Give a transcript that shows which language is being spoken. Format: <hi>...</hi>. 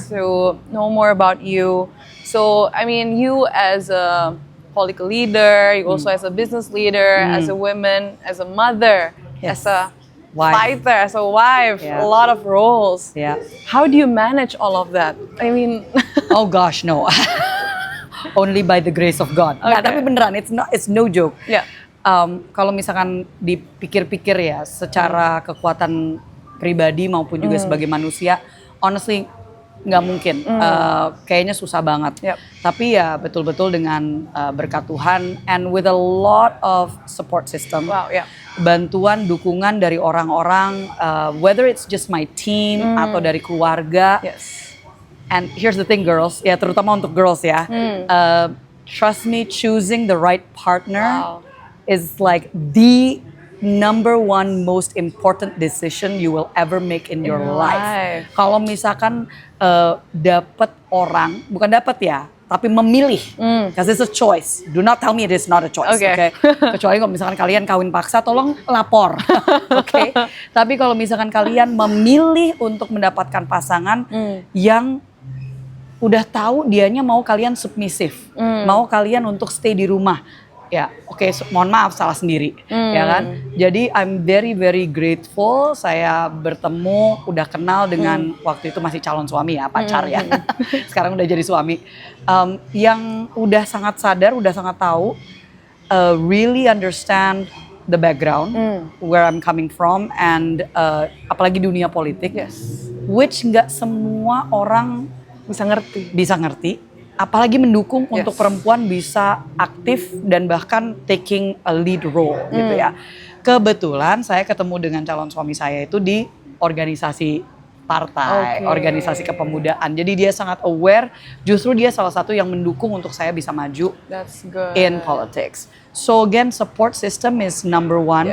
<en>just to know more about you. So, I mean, you as a political leader, you also as a business leader, as a woman, as a mother, Yes. as a Wife. fighter, as a wife, Yeah. a lot of roles.</en> <id>Ya.</id> <en>How do you manage all of that? I mean, Oh gosh, no. Only by the grace of God. Nggak, Okay.</en> <id>tapi beneran,</id> <en>it's no joke. yeah.</en> <id>Kalau misalkan dipikir-pikir ya, secara kekuatan pribadi maupun juga sebagai manusia, honestly nggak mungkin. Kayaknya susah banget.</id> <en>Yep.</en> <id>Tapi ya betul-betul dengan berkat Tuhan</id> <en>and with a lot of support system. Wow, yeah.</en> <id>Bantuan, dukungan dari orang-orang,</id> <en>whether it's just my team</en> <id>atau dari keluarga.</id> <en>Yes. And here's the thing, girls,</en> <id>ya terutama untuk</id> <en>girls ya, trust me, choosing the right partner Wow. is like the number one most important decision you will ever make in your life.</en> <id>Kalau misalkan dapat orang, bukan dapat ya, tapi memilih,</id> <en>because it's a choice. Do not tell me it is not a choice, Okay.</en> <id>Kecuali kalau misalkan kalian kawin paksa, tolong lapor, oke? Tapi kalau misalkan kalian memilih untuk mendapatkan pasangan yang udah tahu dianya mau kalian submisif, mau kalian untuk stay di rumah, ya oke, mohon maaf salah sendiri, ya kan? Jadi</id> <en>I'm very very grateful</en> <id>saya bertemu, udah kenal dengan waktu itu masih calon suami ya, pacar ya, sekarang udah jadi suami, yang udah sangat sadar, udah sangat tahu,</id> <en>really understand the background, where I'm coming from,</en> <id>and apalagi dunia politik,</id> <en>Yes.</en> <id>which nggak semua orang bisa ngerti, apalagi mendukung untuk perempuan bisa aktif dan bahkan</id> <en>taking a lead role</en> <id>gitu ya. Kebetulan saya ketemu dengan calon suami saya itu di organisasi partai, organisasi kepemudaan. Jadi dia sangat aware, justru dia salah satu yang mendukung untuk saya bisa maju</id> <en>That's good. in politics. So again, support system is number one.</en>